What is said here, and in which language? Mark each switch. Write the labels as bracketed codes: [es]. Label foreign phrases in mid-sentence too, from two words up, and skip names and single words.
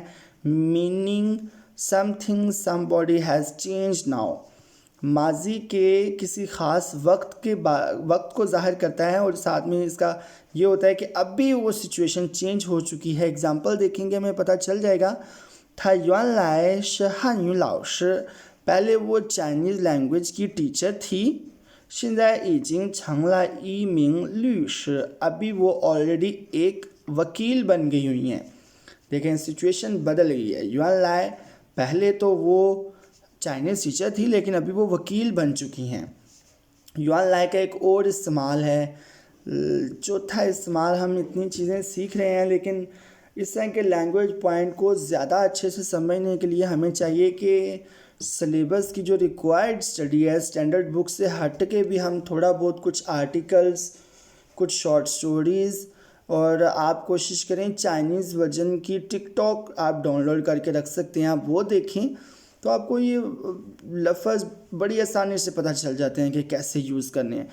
[en] meaning something somebody has change now, [ur] ماضی کے کسی خاص وقت کو ظاہر کرتا ہے اور ساتھ میں اس کا یہ ہوتا ہے کہ ابھی وہ سچویشن چینج ہو چکی ہے. ایگزیمپل دیکھیں گے ہمیں پتا چل جائے گا. [zh] 她原来是汉语老师, [ur] پہلے وہ [en] Chinese language [ur] کی ٹیچر تھی. [zh] 现在已经成了一名律师, [ur] ابھی وہ آل ریڈی ایک وکیل بن گئی ہوئی ہیں. دیکھیں سچویشن بدل گئی ہے. یوآن لائی پہلے تو وہ [en] Chinese teacher [ur] تھی لیکن ابھی وہ وکیل بن چکی ہیں. یوآن لائی کا ایک اور استعمال ہے. چوتھا استعمال، ہم اتنی چیزیں سیکھ رہے ہیں لیکن اس طرح کے [en] language point [ur] کو زیادہ اچھے سے سمجھنے کے لیے ہمیں چاہیے کہ سلیبس کی جو [en] required study [ur] ہے [en] standard book [ur] سے ہٹ کے بھی ہم تھوڑا بہت کچھ آرٹیکلز، کچھ [en] short stories, [ur] اور آپ کوشش کریں [en] Chinese version [ur] کی ٹک ٹاک آپ ڈاؤن لوڈ کر کے رکھ سکتے ہیں، آپ وہ دیکھیں تو آپ کو یہ لفظ بڑی آسانی سے پتا چل جاتے ہیں کہ کیسے یوز کرنے ہیں.